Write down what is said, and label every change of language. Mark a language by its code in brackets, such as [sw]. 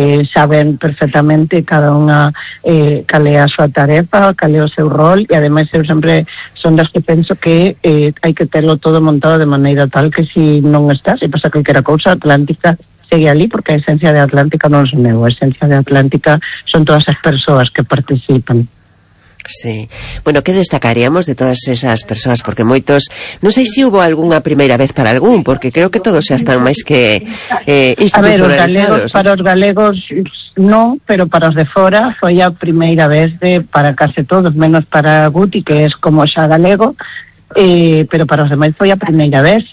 [gl] saben perfectamente cada unha cal é a súa tarefa, cal é o seu rol, e ademais eu sempre son das que penso que hai que terlo todo montado de maneira tal que si non estás, se pasa calquera cousa, Atlántica segue ali, porque a esencia de Atlántica non son eu, a esencia de Atlántica son todas as persoas que participan. Sí. [es] Bueno, ¿qué destacaríamos de todas esas personas? [gl] Porque moitos, non sei se hubo algunha primeira vez para algún, porque creo que todos xa están máis que institucionalizados. A ver, para os galegos non, pero para os de fora foi a primeira vez para case todos, menos para Guti, que é como xa galego, pero para os demais foi a primeira vez.